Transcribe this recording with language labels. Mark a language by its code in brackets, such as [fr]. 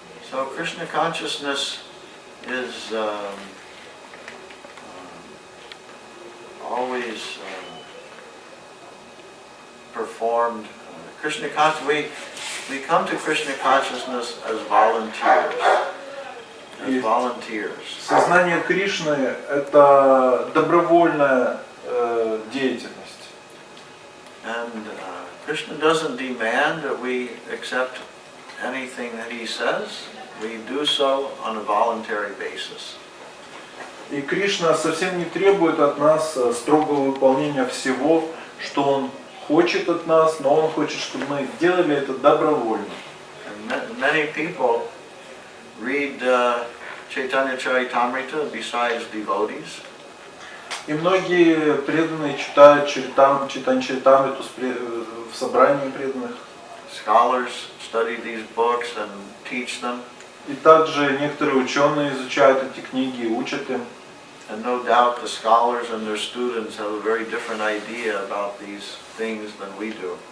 [en] So Krishna consciousness is always performed. Krishna consciousness. We come to Krishna consciousness as volunteers. As volunteers. [ru] Сознание Кришны – это добровольная деятельность. [en] And Krishna doesn't demand that we accept anything that he says. We do so on a voluntary basis. [ru] И Кришна совсем не требует от нас строгого выполнения всего, что он хочет от нас, но он хочет, чтобы мы делали это добровольно. [en] And many people read Chaitanya Charitamrita besides devotees. [ru] И многие преданные читают Чайтанья-чаритамриту в собрании преданных. [en] Scholars study these books and teach them. [ru] И также некоторые ученые изучают эти книги и учат им. [en] And no doubt the scholars and their students have a very different idea about these things than we do.